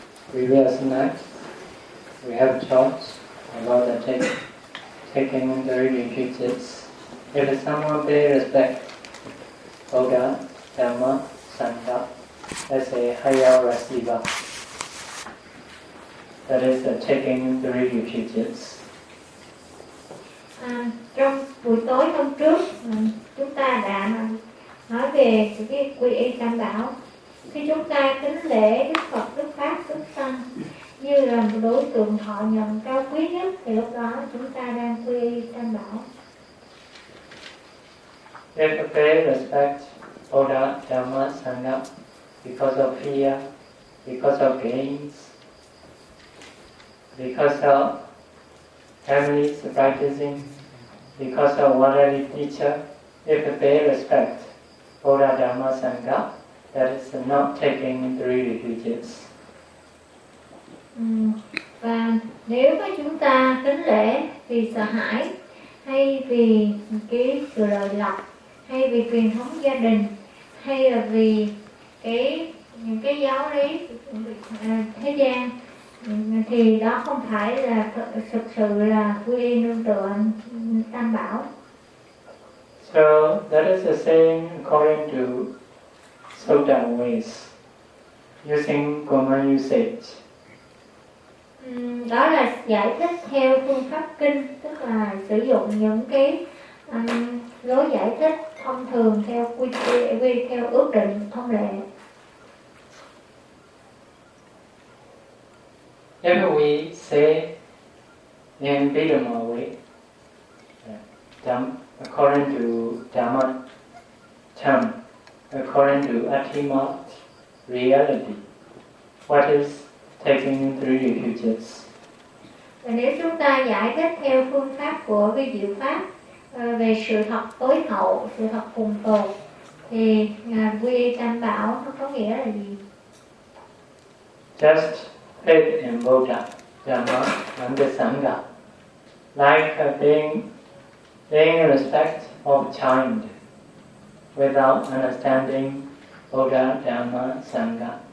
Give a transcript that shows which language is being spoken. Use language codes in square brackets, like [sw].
[en] Previous night, we have talked about the taking of three refuges. If someone pays respect to Buddha, Dhamma, Sangha as a higher receiver, that is the taking three refuges. [vi] Trong buổi tối hôm trước, chúng ta đã nói về cái quy y tam bảo. Khi chúng ta kính lễ Đức Phật, Đức Pháp, Đức Tăng như là một đối tượng thọ nhận cao quý nhất, thì lúc đó chúng ta đang quy y tam bảo. [en] They pay respect Buddha, Dhamma, Sangha because of fear, because of gains, because of families practicing, because of worldly teacher. If they pay respect for the Dhamma Sangha, that is not taking three refuges. [vi] Và nếu mà chúng ta kính lễ vì sợ hãi, hay vì cái sự lợi lộc, hay vì truyền thống gia đình, hay là vì những cái giáo lý thế gian, thì đó không phải là thực sự là quy y nương tựa tam bảo. [en] So that is the same according to Sutta ways using common usage. [vi] Đó là giải thích theo phương pháp kinh, tức là sử dụng những cái lối giải thích thông thường theo theo ước định thông lệ. [en] If we say in Bidama way, according to Dhamma term, according to ultimate reality, what is taking three refuges? [vi] Và nếu chúng ta giải thích theo phương pháp của vi diệu pháp về sự thật tối hậu, sự thật cùng tồn, thì quy tam bảo nó có nghĩa là gì? [en] Just faith in Buddha, Dhamma, and the Sangha, like paying respect of child without understanding Buddha, Dhamma, Sangha.